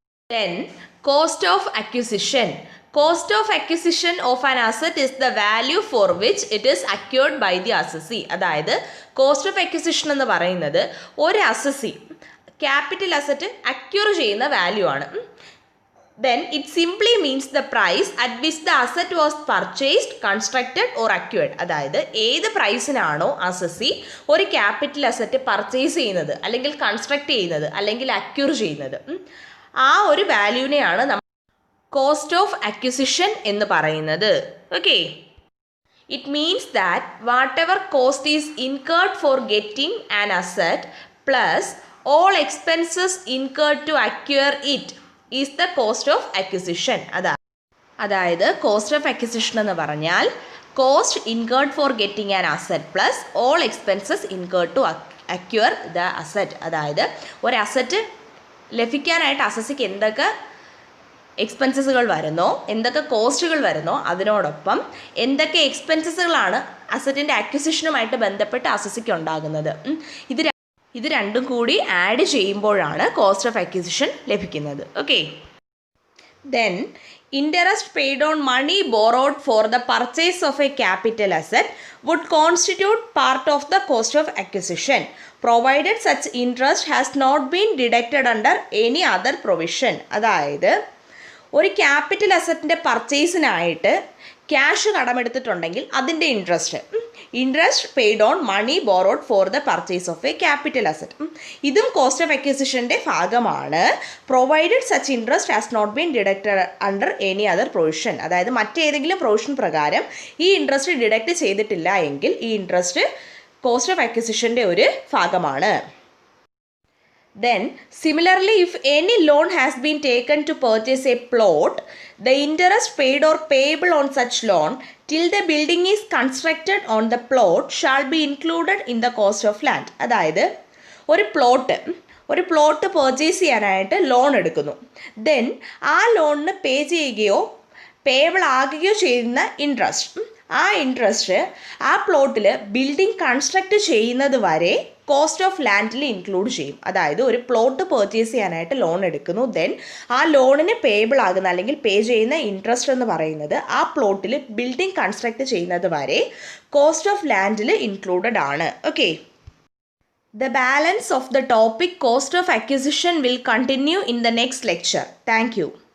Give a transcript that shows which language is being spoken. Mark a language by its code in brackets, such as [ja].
[en] Then cost of acquisition. Cost of acquisition of an asset is the value for which it is acquired by the assessee. [ml] അതായത് cost of acquisition എന്ന് പറയുന്നത് ഒരു assessee capital asset acquire ചെയ്യുന്ന value ആണ്. [en] Then it simply means the price at which the asset was purchased, constructed or acquired. [ml] അതായത് ഏത് പ്രൈസിനാണോ assessee ഒരു capital asset purchase ചെയ്യുന്നത് അല്ലെങ്കിൽ കൺസ്ട്രക്ട് ചെയ്യുന്നത് അല്ലെങ്കിൽ അക്യൂർ ചെയ്യുന്നത് ആ ഒരു വാല്യൂവിനെയാണ് നമ്മൾ കോസ്റ്റ് ഓഫ് അക്വിസിഷൻ എന്ന് പറയുന്നത്. Okay. [en] It means that whatever cost is incurred for getting an asset plus all expenses incurred to acquire it is the cost of acquisition. [ml] അതായത് [en] cost of acquisition [ml] എന്ന് പറഞ്ഞാൽ [en] Cost incurred for getting an asset plus all expenses incurred to acquire the asset. [ml] അതായത് ഒരു asset ലഭിക്കാനായിട്ട് അസസിക്ക് എന്തൊക്കെ എക്സ്പെൻസസുകൾ വരുന്നോ, എന്തൊക്കെ കോസ്റ്റുകൾ വരുന്നോ, അതിനോടൊപ്പം എന്തൊക്കെ എക്സ്പെൻസസുകളാണ് അസറ്റിൻ്റെ അക്വിസിഷനുമായിട്ട് ബന്ധപ്പെട്ട് അസസിക്ക് ഉണ്ടാകുന്നത്. ഇത് രണ്ടും കൂടി ആഡ് ചെയ്യുമ്പോഴാണ് കോസ്റ്റ് ഓഫ് അക്വിസിഷൻ ലഭിക്കുന്നത്. Okay. [en] Then, interest paid on money borrowed for the purchase of a capital asset would constitute part of the cost of acquisition, provided such interest has not been deducted under any other provision. [ml] അതായത് ഒരു capital അസറ്റിൻ്റെ പർച്ചേസിനായിട്ട് cash കടമെടുത്തിട്ടുണ്ടെങ്കിൽ അതിൻ്റെ [en] interest paid on money borrowed for the purchase of a capital asset, [ml] ഇതും cost of അക്വിസിഷൻ്റെ ഭാഗമാണ്. [en] Provided such interest has not been deducted under any other provision. [ml] അതായത് മറ്റേതെങ്കിലും provision പ്രകാരം ഈ interest deduct ചെയ്തിട്ടില്ല എങ്കിൽ ഈ ഇൻട്രസ്റ്റ് കോസ്റ്റ് ഓഫ് അക്വിസിഷൻ്റെ ഒരു ഭാഗമാണ്. [en] Then, similarly, if any loan has been taken to purchase a plot, the interest paid or payable on such loan till the building is constructed on the plot shall be included in the cost of land. [ml] അതായത് ഒരു plot purchase ചെയ്യാനായിട്ട് loan എടുക്കുന്നു. Then ആ ലോണിന് പേ ചെയ്യുകയോ payable ആകുകയോ ചെയ്യുന്ന interest ആ പ്ലോട്ടിൽ building construct ചെയ്യുന്നത് വരെ കോസ്റ്റ് ഓഫ് ലാൻഡിൽ ഇൻക്ലൂഡ് ചെയ്യും. അതായത് ഒരു പ്ലോട്ട് പർച്ചേസ് ചെയ്യാനായിട്ട് ലോൺ എടുക്കുന്നു. ദെൻ ആ ലോണിന് പേബിൾ ആകുന്ന അല്ലെങ്കിൽ പേ ചെയ്യുന്ന ഇൻട്രസ്റ്റ് എന്ന് പറയുന്നത് ആ പ്ലോട്ടിൽ ബിൽഡിംഗ് കൺസ്ട്രക്റ്റ് ചെയ്യുന്നത് വരെ കോസ്റ്റ് ഓഫ് ലാൻഡിൽ ഇൻക്ലൂഡഡ് ആണ്. Okay. [en] The balance of the topic cost of acquisition will continue in the next lecture. Thank you.